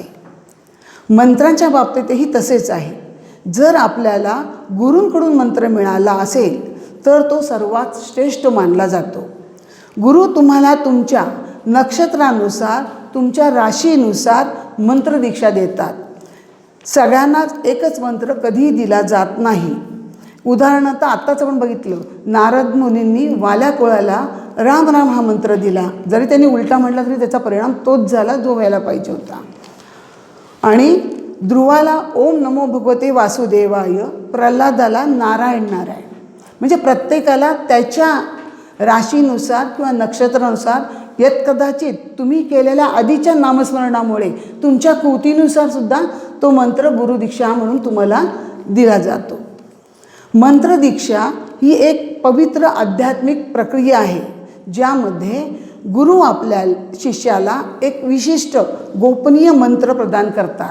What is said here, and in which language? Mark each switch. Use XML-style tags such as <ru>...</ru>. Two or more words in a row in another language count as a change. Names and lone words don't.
<mr>मंत्रांच्या बाबतीतही तसेच आहे. जर आपल्याला गुरूंकडून मंत्र मिळाला असेल तर तो सर्वात श्रेष्ठ मानला जातो. गुरु तुम्हाला तुमच्या नक्षत्रानुसार तुमच्या राशीनुसार मंत्रदीक्षा देतात. सगळ्यांनाच एकच मंत्र कधीही दिला जात नाही. उदाहरणार्थ आत्ताच आपण बघितलं नारद मुनींनी वाल्या कोळाला राम राम हा मंत्र दिला. जरी त्यांनी उलटा म्हटला तरी त्याचा परिणाम तोच झाला जो व्हायला पाहिजे होता. आणि ध्रुवाला</mr> <sa>ओम नमो भगवते वासुदेवाय,</sa> <mr>प्रल्हादाला नारायण नारायण. म्हणजे प्रत्येकाला त्याच्या राशीनुसार किंवा नक्षत्रानुसार यत कदाचित तुम्ही केलेल्या आधीच्या नामस्मरणामुळे तुमच्या कृतीनुसार सुद्धा तो मंत्र गुरुदीक्षा म्हणून तुम्हाला दिला जातो. मंत्रदीक्षा ही एक पवित्र आध्यात्मिक प्रक्रिया आहे ज्यामध्ये गुरु आपल्या शिष्याला एक विशिष्ट गोपनीय मंत्र प्रदान करतात.</mr>